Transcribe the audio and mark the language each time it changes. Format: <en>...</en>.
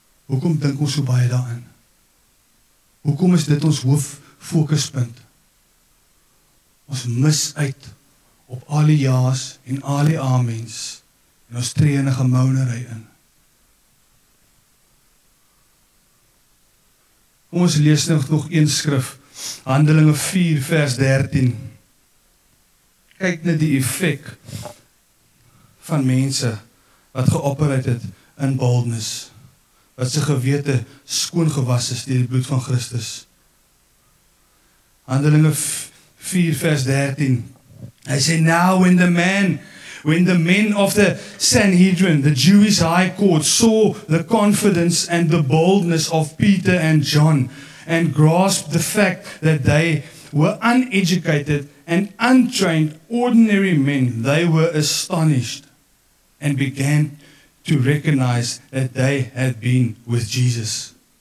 <af>Hoekom dink ons so baie daaraan? Hoekom is dit ons hooffokuspunt? Ons mis uit op al die ja's en al die amens en ons tree in 'n gemounery in. Kom ons lees nog een skrif, Handelinge 4 vers 13. Kyk net die effek van mense wat geopereer het in boldness, wat sy gewete skoon gewas is deur die bloed van Christus. Handelinge 4 vers 13. Hy sê,</af> <en>now when the men of the Sanhedrin, the Jewish high court, saw the confidence and the boldness of Peter and John and grasped the fact that they were uneducated and untrained ordinary men, they were astonished and began to recognize that they had been with Jesus.</en>